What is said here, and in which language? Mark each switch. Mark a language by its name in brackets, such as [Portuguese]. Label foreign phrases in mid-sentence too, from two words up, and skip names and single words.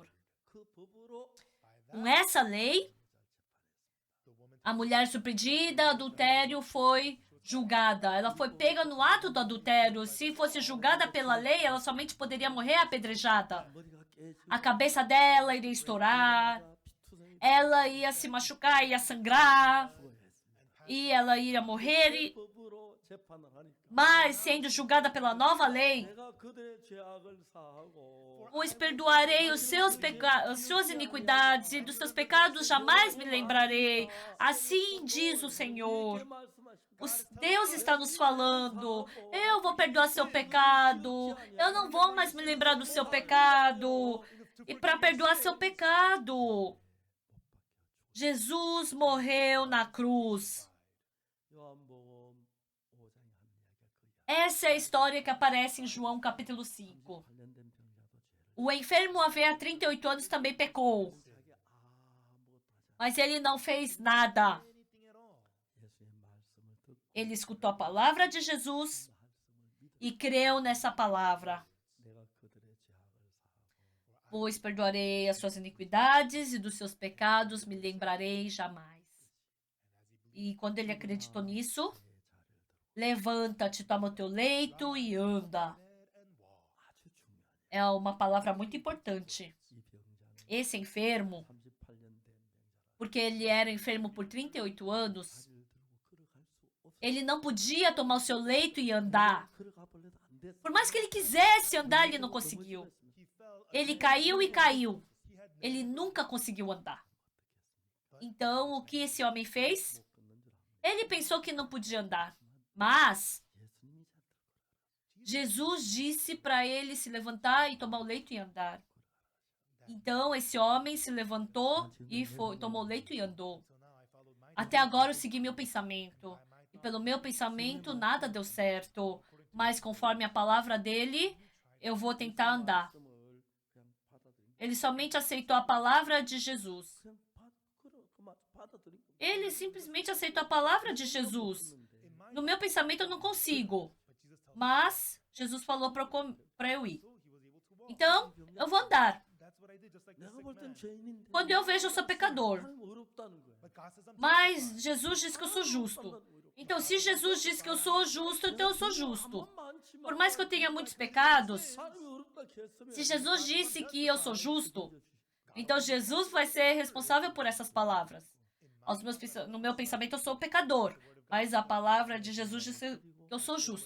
[Portuguese] Com essa lei, a mulher surpreendida, adultério, foi julgada. Ela foi pega no ato do adultério. Se fosse julgada pela lei, ela somente poderia morrer apedrejada. A cabeça dela iria estourar. Ela ia se machucar, ia sangrar. e ela iria morrer, [Korean] 법으로 재판을 하니까 [Portuguese] mas sendo julgada pela nova lei, [Korean] 내가 그들의 죄악을 사하고 [Portuguese] pois perdoarei os seus as suas iniquidades e dos seus pecados jamais me lembrarei. Assim diz o Senhor. Deus está nos falando, eu vou perdoar seu pecado, eu não vou mais me lembrar do seu pecado. E para perdoar seu pecado, Jesus morreu na cruz. [Korean] 요한복음 5장에 하는 이야기가 그 이야기. [Portuguese] Essa é a história que aparece em João capítulo 5. [Korean] 관련된 병자도 죄를 [Portuguese] O enfermo havia 38 anos também pecou, [Korean] 자기 아무것도 하지 않아 [Portuguese] mas ele não fez nada. [English] anything at all. [Korean] 예수의 말씀을 듣고 [Portuguese] Ele escutou a palavra de Jesus [Korean] 말씀을 믿어 [Portuguese] e creu nessa palavra. [Korean] 내가 그들의 죄악을 사하고 [Portuguese] Pois perdoarei as suas iniquidades e dos seus pecados me lembrarei jamais. E quando ele acreditou nisso, [Korean] 내 자리를 들고 [Portuguese] levanta-te, toma o teu leito e anda. [English] And walk. [Korean] 아주 중요한 [Portuguese] É uma palavra muito importante. [Korean] 이 병자는 [Portuguese] Esse enfermo, [Korean] 38년 된 병자라 [Portuguese] porque ele era enfermo por 38 anos, [Korean] 자리를 들고 걸어갈 수 없어. [Portuguese] ele não podia tomar o seu leito e andar. [Korean] 걸어가 볼래도 안 됐어. [Portuguese] Por mais que ele quisesse andar, ele não conseguiu. [English] He fell [Portuguese] Ele [English] again. [Portuguese] caiu e caiu. [English] He had [Portuguese] Ele nunca conseguiu andar. Então, o que esse homem fez? [Korean] 못 걷는 줄 알고 [Portuguese] Ele pensou que não podia andar. Mas [Korean] 예수님이 잘 들고 [Portuguese] Jesus disse para ele se levantar e tomar o leito e andar. Então, esse homem se levantou e tomou o leito e andou. [English] So now I followed my [Portuguese] Até agora eu segui meu pensamento. E pelo meu pensamento, nada deu certo. Mas conforme a palavra dele, eu vou tentar andar. [Korean] 말씀을 그냥 받아들인 [Portuguese] Ele somente aceitou a palavra de Jesus. [Korean] 그냥 받아들인 거. [Portuguese] Ele simplesmente aceitou a palavra de Jesus. [English] in my [Portuguese] No meu pensamento, eu não consigo. [English] but Jesus told me [Portuguese] Mas Jesus falou para eu ir. [English] so he was able to walk. [Portuguese] Então, eu vou andar. [English] That's what I did, just like the [Korean] 내가 [English] sick [Korean] 볼 땐 [English] man. [Korean] 죄인인데 [Portuguese] Quando eu vejo, eu sou pecador. [Korean] 하나님 어렵다는 거야. [English] But God says I'm justified. [Portuguese] Mas Jesus diz que eu sou justo. Então, se Jesus diz que eu sou justo, então eu sou justo. Por mais que eu tenha muitos pecados, se Jesus disse que eu sou justo, então Jesus vai ser responsável por essas palavras. No meu pensamento, eu sou pecador, mas a palavra de Jesus disse que eu sou justo.